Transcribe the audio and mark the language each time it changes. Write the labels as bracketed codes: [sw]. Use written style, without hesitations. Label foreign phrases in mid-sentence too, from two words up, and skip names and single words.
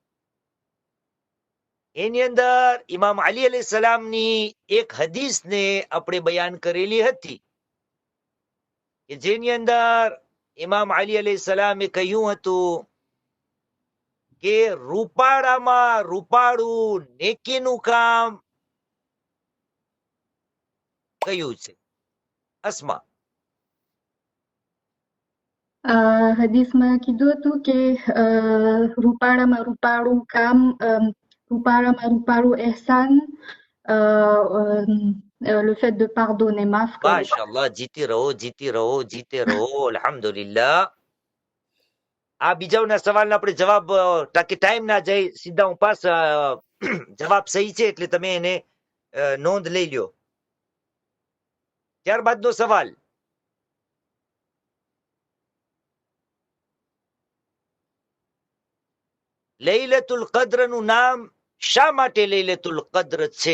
[gu] એની અંદર ઇમામ અલી અલૈહિસ્સલામની એક હદીસને આપણે બયાન કરેલી હતી કે જેની અંદર ઇમામ અલી અલૈહિસ્સલામે કહ્યું હતું કે રૂપાળામાં રૂપાળું નેકીનું કામ કયું છે? અસ્મા? હદીસમાં કીધું હતું કે રૂપાળામાં રૂપાળું કામ, રૂપાળામાં રૂપાળું એહસાન, [fr] le fait de pardonner, [gu] માફ કરવું. માશાઅલ્લાહ, જીતી રહો, જીતી રહો, જીતે રહો, અલ્હમ્દુલિલ્લાહ. આ બીજાના સવાલનો આપણે જવાબ તાકે ટાઈમ ના જાય સીધા હું પાસ જવાબ સહી છે એટલે તમે એને નોંધ લઈ લ્યો. ત્યારબાદનો સવાલ લૈલતુલ કદ્રનું નામ શા માટે લૈલતુલ કદ્ર છે?